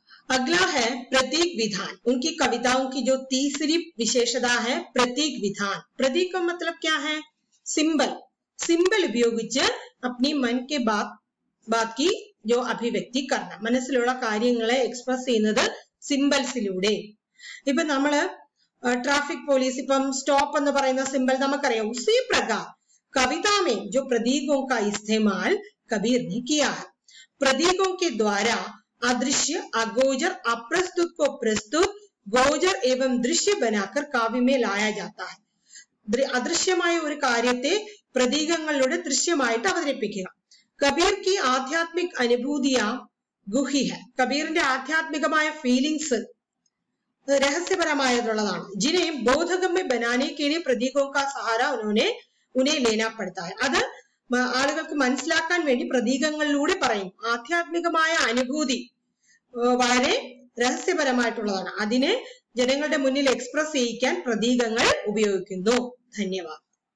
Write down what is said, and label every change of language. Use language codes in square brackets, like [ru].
[hi] अगला है प्रतीक विधान. उनकी कविताओं की जो तीसरी विशेषता है प्रतीक विधान. प्रतीक का मतलब क्या है? सिंबल. सिंबल उपയോഗിച്ച് अपनी मन के बात की जो अभिव्यक्ति करना, [ml] മനസ്സിലുള്ള കാര്യങ്ങളെ എക്സ്പ്രസ് ചെയ്യുന്നത് സിംബൽസിലൂടെ. ഇപ്പൊ നമ്മള് ट्रैफिक पुलिस इപ്പം സ്റ്റോപ്പ് എന്ന് പറയുന്ന സിംബൽ നമുക്കറിയാം. [hi] उसी प्रकार कविता में जो प्रतीकों का इस्तेमाल कबीर ने किया है. प्रतीकों के द्वारा अदृश्य, अगोचर, अप्रस्तुत को प्रस्तुत, गोचर एवं दृश्य बनाकर काव्य में लाया जाता है. [ml] अदृश्यമായ ഒരു കാര്യത്തെ പ്രതീകങ്ങളിലൂടെ ദൃശ്യമായിട്ട് അവതരിപ്പിക്കുക. [hi] കബീർ की आध्यात्मिक अनुभूतियां गुही है. [ml] കബീറിന്റെ ആധ്യാത്മികമായ ഫീലിംഗ്സ് रहस्यपरमायതുള്ളതാണ്. [hi] जिन्हें बोधगम्य बनाने के लिए प्रतीकों का सहारा उन्हें लेना पड़ता है. [ml] അത് ആളുകൾക്ക് മനസ്സിലാക്കാൻ വേണ്ടി പ്രതീകങ്ങളിലൂടെ പറയും. ആധ്യാത്മികമായ അനുഭൂതി വളരെ രഹസ്യപരമായിട്ടുള്ളതാണ്. അതിനെ ജനങ്ങളുടെ മുന്നിൽ എക്സ്പ്രസ് ചെയ്യിക്കാൻ പ്രതീകങ്ങൾ ഉപയോഗിക്കുന്നു. ധന്യവാദം.